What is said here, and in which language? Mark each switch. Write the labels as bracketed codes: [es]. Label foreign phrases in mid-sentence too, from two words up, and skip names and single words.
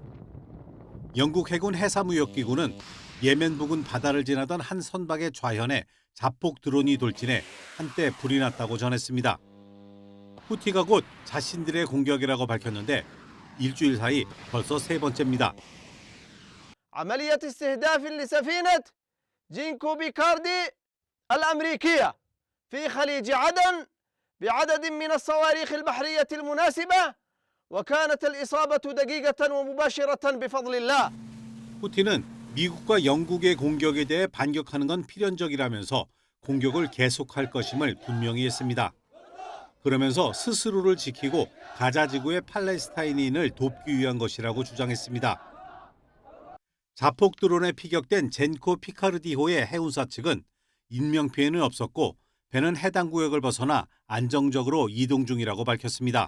[ko] 영국 해군 해사무역기구는 예멘 부근 바다를 지나던 한 선박의 좌현에 자폭 드론이 돌진해 한때 불이 났다고 전했습니다. 후티가 곧 자신들의 공격이라고 밝혔는데 일주일 사이 벌써 3번째입니다. [ar] عملية استهداف لسفينة جينكو بيكاردي الأمريكية في خليج عدن بعدد من الصواريخ البحرية المناسبة وكانت الإصابة دقيقة ومباشرة بفضل الله. [ko] 후티는 미국과 영국의 공격에 대해 반격하는 건 필연적이라면서 공격을 계속할 것임을 분명히 했습니다. 그러면서 스스로를 지키고 가자 지구의 팔레스타인인을 돕기 위한 것이라고 주장했습니다. 자폭 드론에 피격된 젠코 피카르디호의 해운사 측은 인명피해는 없었고 배는 해당 구역을 벗어나 안정적으로 이동 중이라고 밝혔습니다.